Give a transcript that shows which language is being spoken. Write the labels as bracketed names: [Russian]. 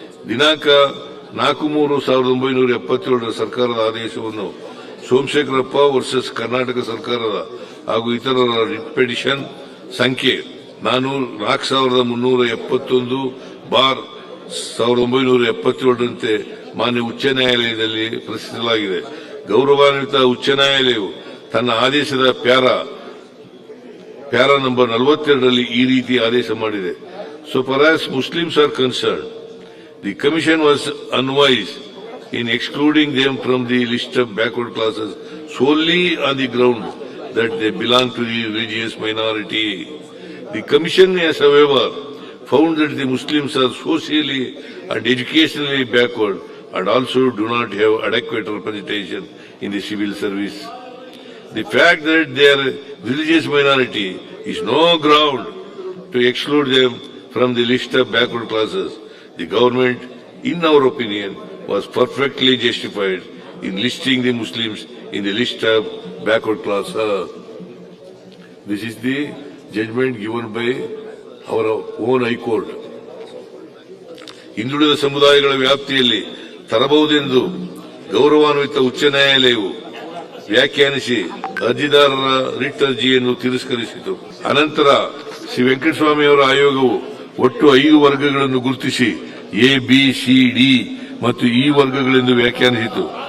[Kannada] ದಿನಾಂಕ 4/3/1977 ಸರ್ಕಾರದ ಆದೇಶವನ್ನು ಸೋಮಶೇಖರಪ್ಪ ವರ್ಸಸ್ ಕರ್ನಾಟಕ ಸರ್ಕಾರದ ಹಾಗೂ ಇತರರ ರಿಟ್ ಸಂಖ್ಯೆ 4371/1977 ಮಾನ್ಯ ಉಚ್ಚ ನ್ಯಾಯಾಲಯದಲ್ಲಿ ಪ್ರಶ್ನಿಸಲಾಗಿದೆ. ಗೌರವಾನ್ವಿತ ಉಚ್ಚ ನ್ಯಾಯಾಲಯವು ತನ್ನ ಆದೇಶದ ಪ್ಯಾರಾ ನಂಬರ್ 42ರಲ್ಲಿ ಈ ರೀತಿ ಆದೇಶ ಮಾಡಿದೆ. [English] So far as Muslims are concerned, the Commission was unwise in excluding them from the list of backward classes solely on the ground that they belong to the religious minority. The Commission has, however, found that the Muslims are socially and educationally backward and also do not have adequate representation in the civil service. The fact that they are a religious minority is no ground to exclude them from the list of backward classes. The government, in our opinion, was perfectly justified in listing the Muslims in the list of backward classes. This is the judgment given by our own High Court. [Kannada] ಹಿಂದುಳಿದ ಸಮುದಾಯಗಳ ವ್ಯಾಪ್ತಿಯಲ್ಲಿ ತರಬಹುದೆಂದು ಗೌರವಾನ್ವಿತ ಉಚ್ಚ ನ್ಯಾಯಾಲಯವು ವ್ಯಾಖ್ಯಾನಿಸಿ ಅರ್ಜಿದಾರರ writ ಅರ್ಜಿಯನ್ನು ತಿರಸ್ಕರಿಸಿತು. ಅನಂತರ ಶ್ರೀ ವೆಂಕಟಸ್ವಾಮಿಯವರ ಆಯೋಗವು ಒಟ್ಟು 5 ವರ್ಗಗಳನ್ನು ಗುರುತಿಸಿ A, B, C, D ಮತ್ತು E ವರ್ಗಗಳೆಂದು ವ್ಯಾಖ್ಯಾನಿಸಿತು.